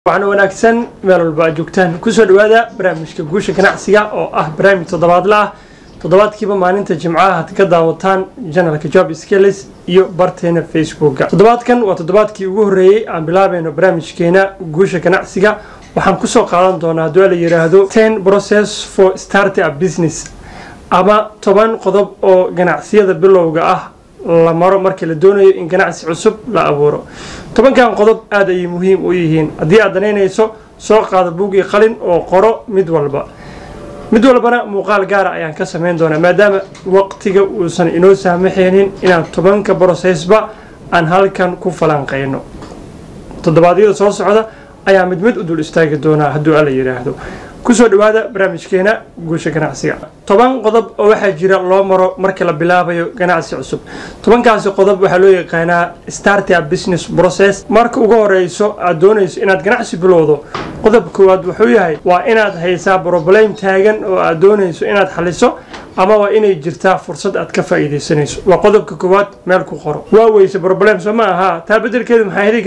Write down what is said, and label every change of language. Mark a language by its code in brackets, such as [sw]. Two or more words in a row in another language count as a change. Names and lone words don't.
[so] waxaan wanaagsan meel walba joogtaan ku soo dhawaada barnaamijka guusha ganacsiga oo ah barnaamij toddobaadle ah toddobaadkiiba maalinta jimcaha had ka daawataan channelka Job Skills iyo barteena Facebook toddobaadkan waa toddobaadkii ugu horeeyay aan bilaabayno barnaamijkeena guusha ganacsiga waxaan ku soo qaadan doonaa hadii la yiraahdo 10 [en] process for starting a business [so] ama 10 qodob oo ganacsiyada bilowga ah la maro markii la doonayo in ganacsi cusub la abuuro tobankan qodob aad ay muhiim u yihiin hadii aad daneynayso soo qaado buug iyo qalin oo qoro mid walbana muuqaal gaar ah ayaan ka sameyn doonaa maadaama waqtiga uusan inoo saamaxaynin inaan tobanka processba aan halkan ku falanqeyno toddobaadyada soo socda ayaa mid u dul istaagi doonaa haddii la yiraahdo kusoo dhawaada barnaamijkeena guusha ganacsiga 10 qodob oo waxa jira loo maro marka la bilaabayo ganacsi cusub 10kaasi qodob waxa loo yaqaanaa [en] starting a business process [so] marka ugu horeyso aad doonayso inaad ganacsi bilowdo qodob koowaad wuxuu yahay waa inaad haysaa problem taagan oo aad doonayso inaad xaliso ama waa inay jirtaa fursad aad ka faa'iideysanayso waa qodobka koowaad meel ku qoro waa weyse problem soo aha taa bedelkeedu maxay heli